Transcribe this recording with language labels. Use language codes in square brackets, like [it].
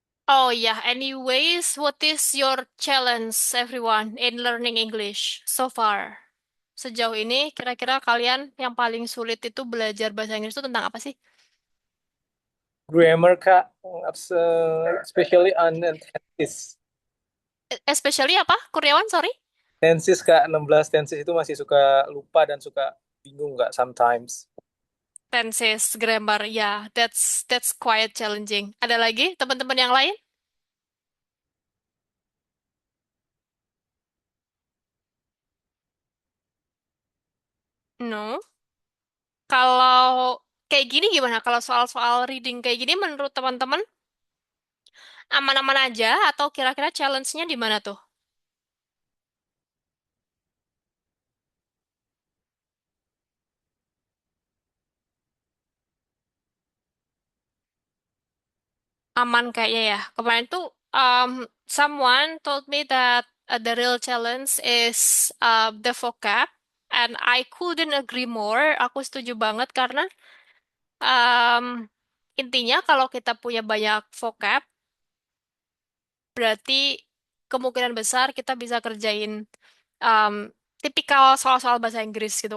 [en] Oh yeah, anyways, what is your challenge everyone in learning English so far? [id] Sejauh ini kira-kira kalian yang paling sulit itu belajar bahasa Inggris itu tentang apa sih? [en] Grammar Kak, especially on tenses. Especially [id] apa? [en] Kuryawan, sorry. [id] Tenses Kak, 16 tenses itu masih suka lupa dan suka bingung Kak [en] sometimes. Tenses, grammar, ya, that's quite challenging. [id] Ada lagi teman-teman yang lain? [en] No. [id] Kalau kayak gini gimana? Kalau soal-soal reading kayak gini menurut teman-teman aman-aman aja atau kira-kira challenge-nya di mana tuh? Aman kayaknya ya. Kemarin tuh [en] someone told me that the real challenge is the vocab, and I couldn't agree more. [id] Aku setuju banget karena um, intinya kalau kita punya banyak vocab, berarti kemungkinan besar kita bisa kerjain um, tipikal soal-soal bahasa Inggris gitu.